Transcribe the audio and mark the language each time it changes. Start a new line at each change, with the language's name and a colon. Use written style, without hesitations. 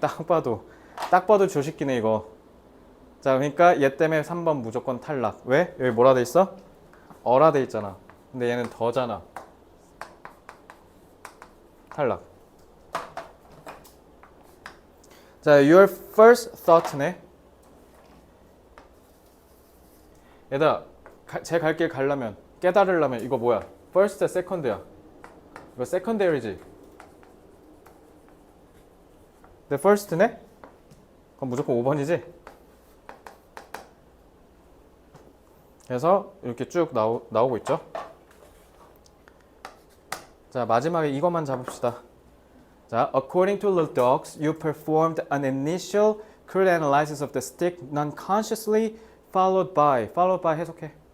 Korean: 딱 봐도 조식기네 이거. 자, 그러니까 얘 때문에 3번 무조건 탈락. 왜? 여기 뭐라 돼 있어? 어라 돼 있잖아. 근데 얘는 더잖아. 탈락. 자,
English: your first thought네.
Korean: 얘들아, 제 갈 길 가려면 깨달으려면 이거 뭐야? first, second야. 이거 secondary지. 근데 first네? 그럼 무조건 5번이지? 그래서 이렇게 쭉 나오고 있죠. 자, 마지막에 이것만 잡읍시다. 자,
English: according to the dogs, you performed an initial crude analysis of the stick non-consciously followed by
Korean: 해석해.